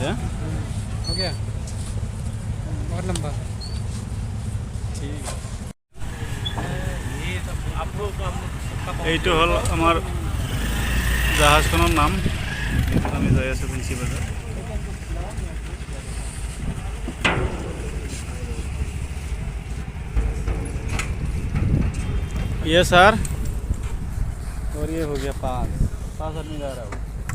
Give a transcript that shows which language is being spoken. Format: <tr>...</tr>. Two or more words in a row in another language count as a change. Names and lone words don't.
<hi>हाँ? हो गया बहुत लंबा।</hi> <as>ठीक এইটো হল আমার জাহাজখনৰ নাম। আমি যাই আছো ফেঞ্চি বাজাৰ।</as> <hi>ये सर, और ये हो गया 5 आदमी जा रहा हूँ।</hi>